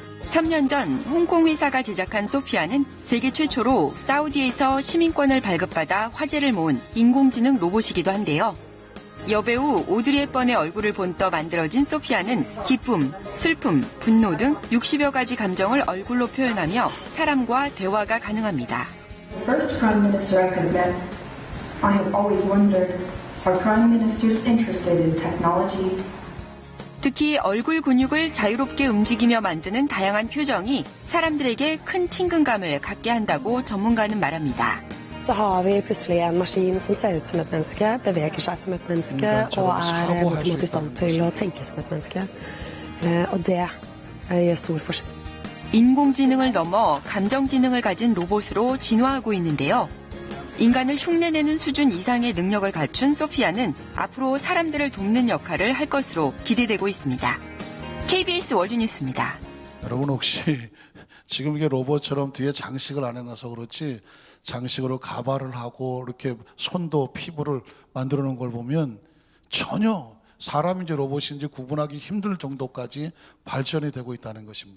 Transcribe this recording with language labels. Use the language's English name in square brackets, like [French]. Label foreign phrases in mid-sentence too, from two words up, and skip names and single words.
[Korean] 3년 전 홍콩 회사가 제작한 소피아는 세계 최초로 사우디에서 시민권을 발급받아 화제를 모은 인공지능 로봇이기도 한데요. 여배우 오드리 헵번의 얼굴을 본떠 만들어진 소피아는 기쁨, 슬픔, 분노 등 60여 가지 감정을 얼굴로 표현하며 사람과 대화가 가능합니다. [English] First Prime Minister I could have met, I have always wondered, are Prime Ministers interested in technology? [Korean] 특히 얼굴 근육을 자유롭게 움직이며 만드는 다양한 표정이 사람들에게 큰 친근감을 갖게 한다고 전문가는 말합니다. [Norwegian] Så har vi plutselig en maskin som ser ut som et menneske, beveger seg som et menneske og er på en måte i stand til å tenke som et menneske. Og det gjør stor forskjell. [Korean] 인공지능을 넘어 감정지능을 가진 로봇으로 진화하고 있는데요. 인간을 흉내내는 수준 이상의 능력을 갖춘 소피아는 앞으로 사람들을 돕는 역할을 할 것으로 기대되고 있습니다. KBS 월드뉴스입니다. 여러분 혹시 지금 이게 로봇처럼 뒤에 장식을 안 해놔서 그렇지 장식으로 가발을 하고 이렇게 손도 피부를 만들어 놓은 걸 보면 전혀 사람인지 로봇인지 구분하기 힘들 정도까지 발전이 되고 있다는 것입니다.